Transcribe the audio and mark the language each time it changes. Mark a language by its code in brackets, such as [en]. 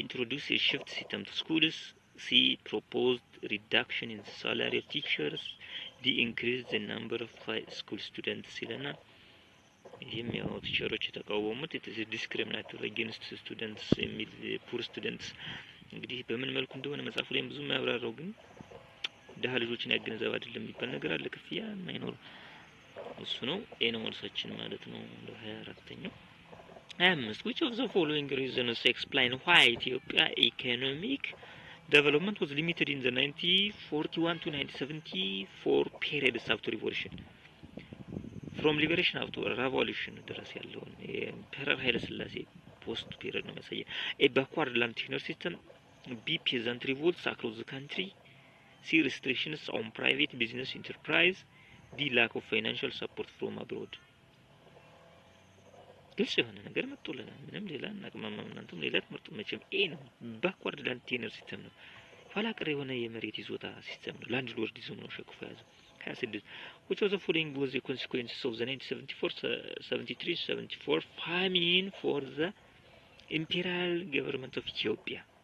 [en] Introduced a shift system to schools. C. Proposed reduction in the salary of teachers. D. Increased the number of high school students. [am] ይህም ያው ቲቸሮች የተቃወሙት [en] discriminatory against students [am] የሚል [en] poor students [am] እንግዲህ በምን መልኩ እንደሆነ መጽሐፉ ላይ ብዙ የሚያብራራው ግን ደሃ ልጆችን ያገነዘብ አይደለም የሚባል ነገር አለ። ክፍያ የማይኖር እሱ ነው። ኤ ነው መልሳችን ማለት ነው። 24ኛው 25 [en] which of the following reasons explain why Ethiopia economic development was limited in the 1941 to 1974 period after revolution? from liberation up to revolution [am] ድረስ ያለውን የኢምፔረር ኃይለ ሥላሴ ፖስት ፔሪድ ነው የሚያሳየው። [en] A backward land tenure system. B. Peasant revolts across the country. C. Restrictions on private business enterprise. D. Lack of financial support from abroad. [am] ግልጽ የሆነ ነገር መጥቶልናል። ምንም ሌላ እናቅማማም እናንተም ሌላ ትምህርቱ መቼም ኤ ነው። ባክዋርድ ላንድ ቴነር ሲስተም ነው። ኋላ ቀር የሆነ የመሬት ይዞታ ሲስተም ነው። ላንድ ሎርዲዝም ነው ሸክፎ ያዘው። 26 [en] which of the following was the consequences of the 1973-74 famine for the imperial government of Ethiopia?